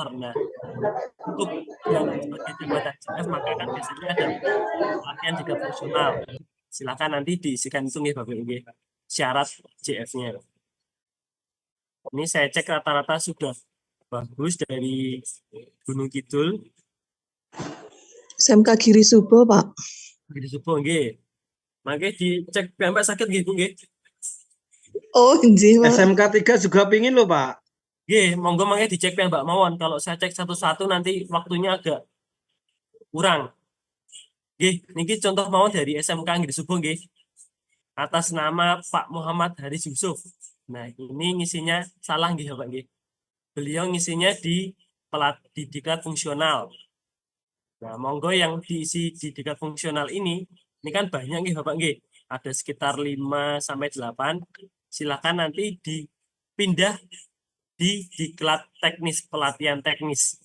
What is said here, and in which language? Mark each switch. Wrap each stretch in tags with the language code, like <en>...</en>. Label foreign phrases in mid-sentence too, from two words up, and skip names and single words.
<id>Nah, untuk yang sebagai jabatan JF maka kan biasanya ada pelatihan tingkat fungsional. Silakan nanti diisikan itu nih Bapak Ibu syarat JF-nya. Ini saya cek rata-rata sudah bagus dari Gunung Kidul. SMK Giri Subo, Pak. Giri Subo nggih.</id> <jv>Mangke dicek piyambak sakit nggih Bu nggih. Oh, nggih, Pak.</jv> <id>SMK 3 juga pingin loh, Pak.</id> <jv>Nggih, monggo mangke dicek piyambak mawon.</jv> <id>Kalau saya cek satu-satu nanti waktunya agak kurang.</id> <jv>Nggih, niki contoh mawon dari SMK Giri Subo nggih.</jv> <id>Atas nama Pak Muhammad Haris Yusuf. Nah, ini ngisinya salah nggih Bapak nggih. Beliau ngisinya di diklat fungsional. Nah, monggo yang diisi di tingkat fungsional ini kan banyak nih Bapak nggih. Ada sekitar 5 sampai 8. Silakan nanti dipindah di diklat teknis, pelatihan teknis.</id>